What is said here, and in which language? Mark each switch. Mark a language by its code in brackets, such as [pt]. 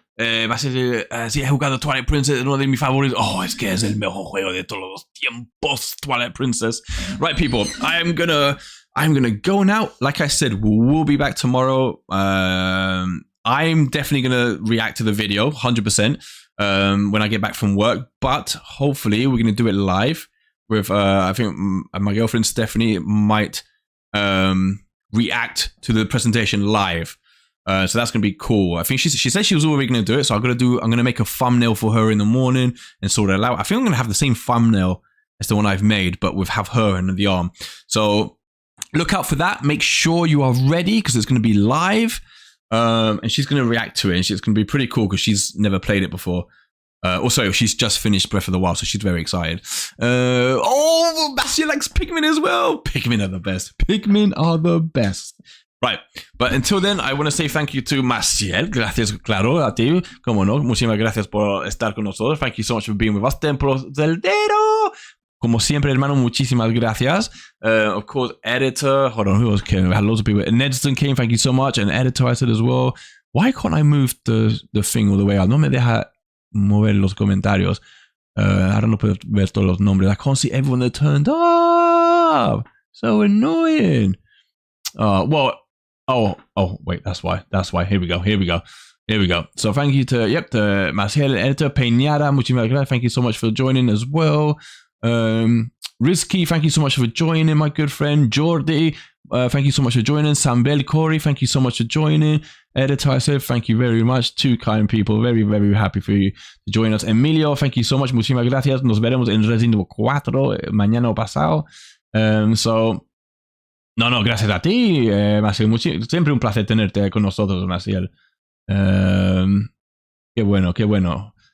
[es] Sí, he jugado Twilight Princess, uno de mis favoritos. Oh, es que es el mejor juego de todos los tiempos, Twilight Princess. [en] Right, people. I'm gonna go now. Like I said, we'll be back tomorrow. I'm definitely gonna react to the video, 100%. When I get back from work, but hopefully we're going to do it live with, I think my girlfriend Stephanie might react to the presentation live. So that's going to be cool. I think she said she was already going to do it. So I'm going to make a thumbnail for her in the morning and sort it out. I think I'm going to have the same thumbnail It's the one I've made, but with have her in the arm. So look out for that. Make sure you are ready because it's going to be live. And she's going to react to it. And it's going to be pretty cool because she's never played it before. Also, she's just finished Breath of the Wild, so she's very excited. She likes Pikmin as well. Pikmin are the best. Pikmin are the best. Right, but until then, I want to say thank you to Maciel. [es] Gracias, claro, a ti. Como no, muchísimas gracias por estar con nosotros. [en] Thank you so much for being with us. [es] Templo Zeldero. Como siempre, hermano, muchísimas gracias. [en] Of course, editor. Hold on, who else came? We had loads of people. Nedson came, thank you so much. And editor, I said as well. Why can't I move the thing all the way out? [es] No me deja mover los comentarios. Ahora no puedo ver todos los nombres. [en] I can't see everyone that turned up. So annoying. Wait, that's why. Here we go. So thank you to, to Maciel, editor, Peñara, [es] muchísimas gracias. [en] Thank you so much for joining as well. Risky, thank you so much for joining, my good friend. Jordi, thank you so much for joining. Sambel Corey, thank you so much for joining. Editor, I said, thank you very much. Two kind people, very, very happy for you to join us. [es] Emilio, [en] thank you so much, [es] muchísimas gracias. Nos veremos en Resident Evil 4 mañana o pasado. No, gracias a ti, Maciel. Siempre un placer tenerte con nosotros, Maciel. Qué bueno.